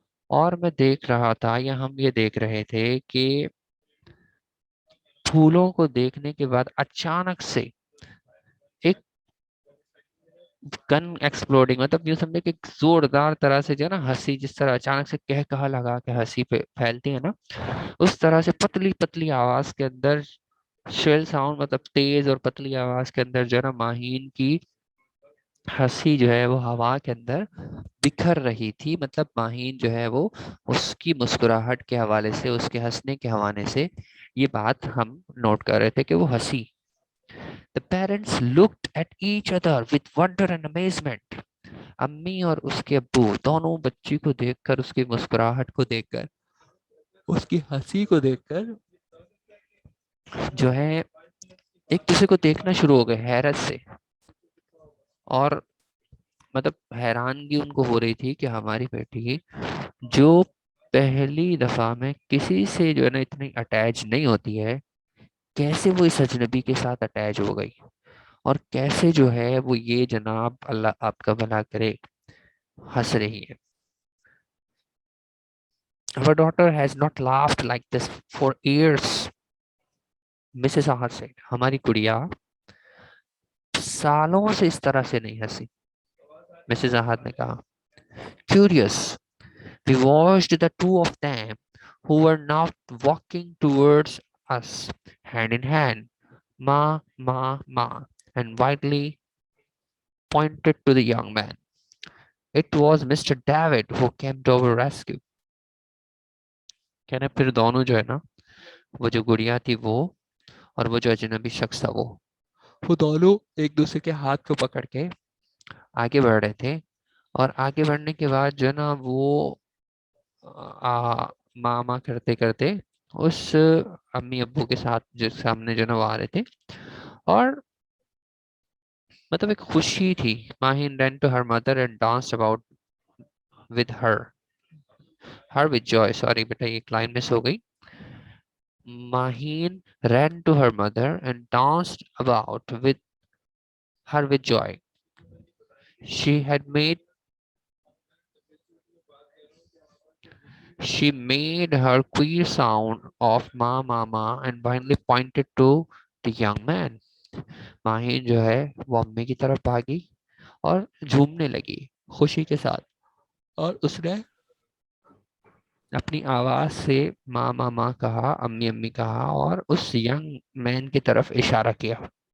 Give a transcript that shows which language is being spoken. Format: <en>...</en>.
<hi>और मैं देख रहा था, या हम ये देख रहे थे कि फूलों को देखने के बाद अचानक से एक गन एक्सप्लोडिंग, मतलब यूं समझे कि जोरदार तरह से जो है ना हंसी, जिस तरह अचानक से कह कहा लगा के हंसी पे फैलती है ना, उस तरह से पतली पतली आवाज के अंदर, शेल साउंड मतलब तेज और पतली आवाज के अंदर जो है ना माहीन की हंसी जो है वो हवा के अंदर बिखर रही थी। मतलब माहीन जो है वो उसकी मुस्कुराहट के हवाले से, उसके हंसने के हवाले से ये बात हम नोट कर रहे थे कि वो हंसी।</hi> <en>The parents looked at each other with wonder and amazement.</en> <hi>अम्मी और उसके अब्बू दोनों बच्ची को देखकर, उसकी मुस्कुराहट को देखकर, उसकी हंसी को देखकर जो है एक दूसरे को देखना शुरू हो गए हैरत से। और मतलब हैरानगी उनको हो रही थी कि हमारी बेटी जो पहली दफा में किसी से जो है ना इतनी अटैच नहीं होती है, कैसे वो इस अजनबी के साथ अटैच हो गई, और कैसे जो है वो ये जनाब अल्लाह आपका भला करे हंस रही है.</hi> <en>Our daughter has not laughed like this for years.</en> <hi>Mrs आहर से, हमारी गुड़िया सालों से इस तरह से नहीं हंसी. मिसेस आहर ने कहा.</hi> <en>Curious, we watched the two of them, who were now walking towards us, hand in hand, ma, ma, ma, and widely pointed to the young man. It was Mr. David who came to our rescue.</en> <hi>कहने फिर दोनों जो है ना, वो जो गुड़िया थी वो, और वो जो अजनबी शख्स था वो दोनों एक दूसरे के हाथ को पकड़ के आगे बढ़ रहे थे. और आगे बढ़ने के बाद जो है ना वो मामा करते करते उस अम्मी अब्बू के साथ जो सामने जो है ना वो आ रहे थे. और मतलब एक खुशी थी.</hi> <en>Mahin ran to her mother and danced about with her with joy.</en> <hi>Sorry बेटा, ये लाइन मिस हो गई.</hi> <en>Mahin ran to her mother and danced about with her with joy. She had made She made her queer sound of ma mama and finally pointed to the young man.</en> <hi>Mahin जो है वो अम्मी की तरफ भागी और झूमने लगी खुशी के साथ. और उसने अपनी आवाज से माँ मामा कहा, अम्मी अम्मी कहा, और उस यंग मैन की तरफ इशारा किया.</hi>